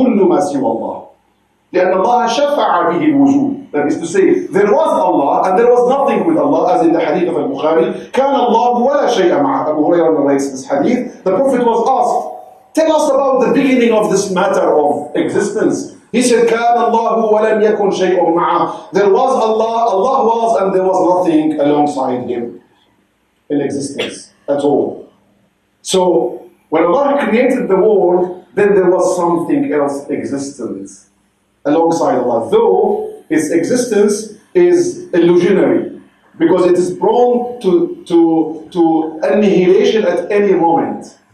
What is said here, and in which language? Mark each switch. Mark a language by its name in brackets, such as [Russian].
[Arabic] كُلُّ مَا سِوَى اللَّهِ. لأن الله شفع به الوجود. [English] That is to say, there was Allah and there was nothing with Allah, as in the hadith of Al-Bukhari. [Arabic] كان الله ولا شيء معه. [English] Abu Hurairah narrates this hadith. The Prophet was asked, tell us about the beginning of this matter of existence. He said, [Arabic] كان الله ولم يكن شيء معه. [English] There was Allah, Allah was, and there was nothing alongside Him in existence at all. So, when Allah created the world, then there was something else existent alongside Allah, though its existence is illusionary, because it is prone to annihilation at any moment.